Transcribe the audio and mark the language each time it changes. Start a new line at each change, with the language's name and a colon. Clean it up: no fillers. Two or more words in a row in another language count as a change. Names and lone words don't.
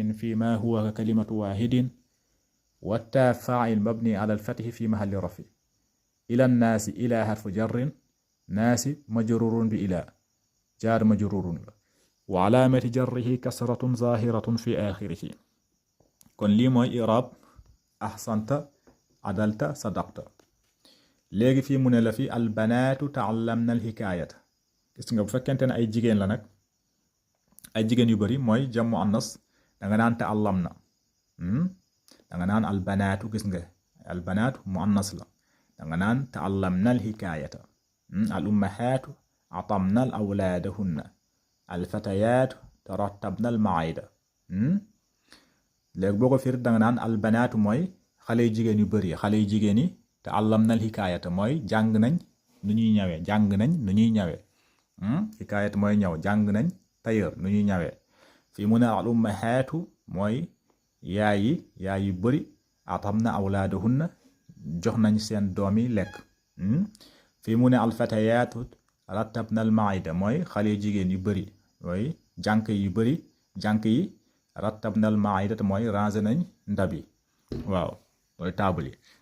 Arabic: فيما هو كلمة واحد والتاء فاعل مبني على الفتح في محل رفع إلى الناس إلى حرف جر ناس مجرور بإلى جار مجرور وعلامة جره كسرة ظاهرة في آخره
Wolof: kon lii mooy i'raab
Arabic: أحسنت عدلت صدقت
Wolof: léegi fii mu ne la fi
Arabic: البنات تعلمن الحكاية
Wolof: gis nga bu fekkente ne ay jigéen la nag ay jigéen yu bari mooy jammu annas danga naan ta'allamna danga naan albanaatu gis nga albanaatu mu annas la danga naan
Arabic: تعلمن الحكاية الأمهات أطعمن أولادهن الفتيات رتبن المائدة
Wolof: léegi boo ko firi danga naan albanaatu mooy xale yu jigéen yu bëri xale yu jigéen yi te allamna al hikaayata mooy jàng nañ nu ñuy ñawee hikaayata mooy ñaw jàng nañ tailleur nu ñuy ñawee fii mu ne
Arabic: الأمهات
Wolof: mooy yaay yu bëri
Arabic: أطعمن أولادهن
Wolof: jox nañ seen doom yi lekk fii mu ne
Arabic: الفتيات رتبن المائدة
Wolof: mooy xale yu jigéen yu bëri mooy jànk yi
Arabic: رتبن المائدة
Wolof: mooy ranger nañ ndab yi waaw mooy table yi